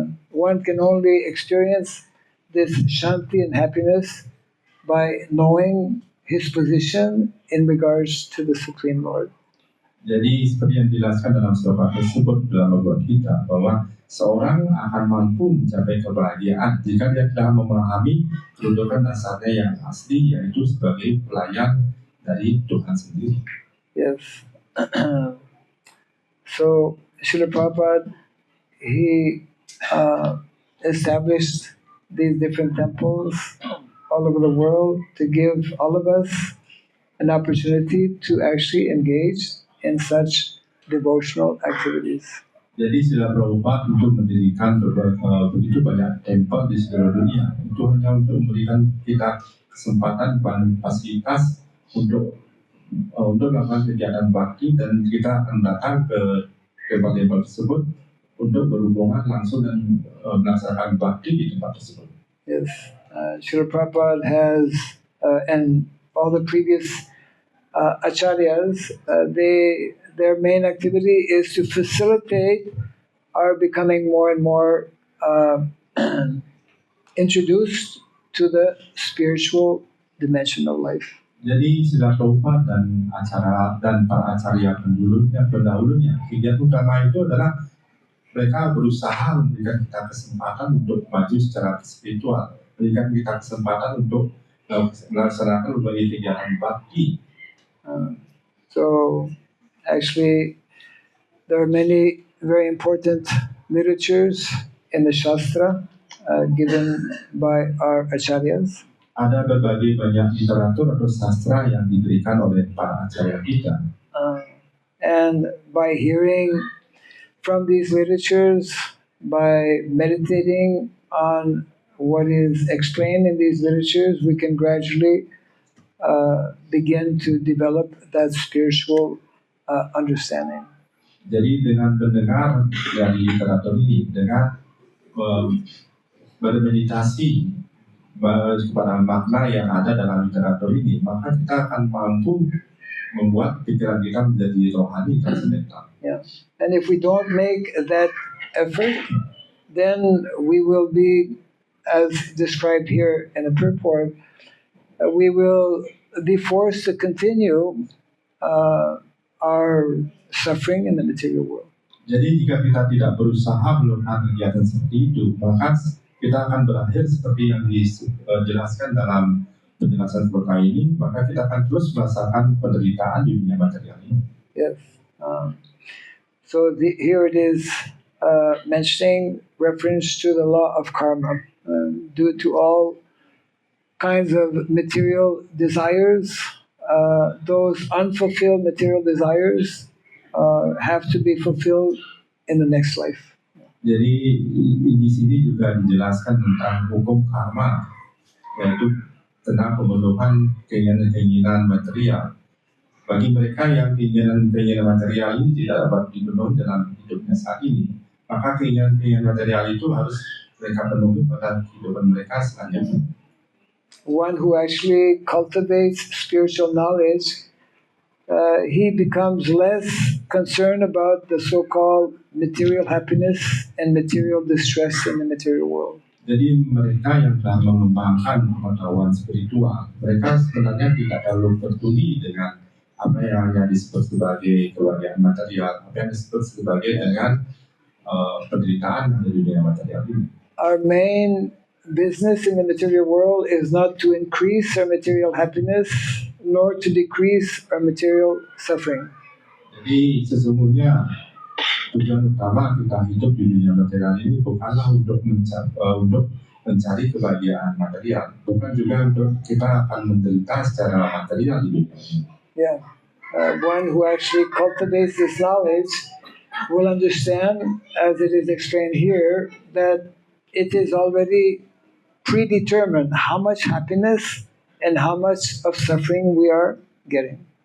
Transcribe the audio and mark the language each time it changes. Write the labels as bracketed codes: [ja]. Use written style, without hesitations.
[en] One can only experience this Shanti and happiness by knowing his position in regards to the Supreme Lord. [id] Jadi seperti yang dijelaskan dalam sloka tersebut dalam Bhagavad Gita bahwa seorang akan mampu mencapai kebahagiaan jika dia telah memahami kedudukan dasarnya yang asli yaitu sebagai pelayan dari Tuhan sendiri. [en] Yes. So Srila Prabhupada, he established these different temples all over the world to give all of us an opportunity to actually engage in such devotional activities. [id] Jadi Srila Prabhupada untuk mendirikan begitu banyak tempel di seluruh dunia itu hanya untuk memberikan kita kesempatan dan fasilitas untuk melakukan kegiatan bakti dan kita akan datang ke tempel-tempel tersebut untuk berhubungan langsung dan melaksanakan bakti di tempat tersebut. [en] Yes, Srila Prabhupada has and all the previous acharyas, their main activity is to facilitate our becoming more and more introduced to the spiritual dimension of life. [id] Jadi Srila Prabhupada dan para acarya pendahulunya, kegiatan utama itu adalah mereka berusaha memberikan kita kesempatan untuk maju secara spiritual, memberikan kita kesempatan untuk melaksanakan berbagai kegiatan bakti. [en] So actually, there are many very important literatures in the Shastra given by our acharyas. [id] Ada berbagai banyak literatur atau sastra yang diberikan oleh para acarya kita. [en] And by hearing from these literatures, by meditating on what is explained in these literatures, we can gradually begin to develop that spiritual understanding. [id] Jadi dengan mendengar dari literatur ini, dengan bermeditasi kepada makna yang ada dalam literatur ini, maka kita akan mampu membuat pikiran kita menjadi rohani transcendental. [en] Yeah. And if we don't make that effort, then we will be, as described here in the purport, we will be forced to continue our suffering in the material world. [id] Jadi jika kita tidak berusaha melakukan kegiatan seperti itu, maka kita akan berakhir seperti yang dijelaskan dalam penjelasan sloka ini, maka kita akan terus merasakan penderitaan di dunia material ini. [en] Yes. So here it is mentioning reference to the law of karma. Due to all kinds of material desires, those unfulfilled material desires have to be fulfilled in the next life. [id] Jadi di sini juga dijelaskan tentang hukum karma, yaitu tentang pemenuhan keinginan-keinginan material. Bagi mereka yang keinginan-keinginan material ini tidak dapat dipenuhi dalam hidupnya saat ini, maka keinginan-keinginan material itu harus mereka penuhi pada kehidupan mereka selanjutnya. [en] One who actually cultivates spiritual knowledge, he becomes less concern about the so-called material happiness and material distress in the material world. [id] Jadi mereka yang telah mengembangkan pengetahuan spiritual, mereka sebenarnya tidak terlalu peduli dengan apa yang hanya disebut sebagai kebahagiaan material, apa yang disebut sebagai dengan penderitaan di dunia material ini. [en] Our main business in the material world is not to increase our material happiness nor to decrease our material suffering. [id] Jadi sesungguhnya tujuan utama kita hidup di dunia material ini bukanlah untuk mencari kebahagiaan material, bukan juga untuk kita akan menderita secara material di dunia ini. [en] Yeah, one who actually cultivates this knowledge will understand, as it is explained here, that it is already predetermined how much happiness and how much of suffering we are getting.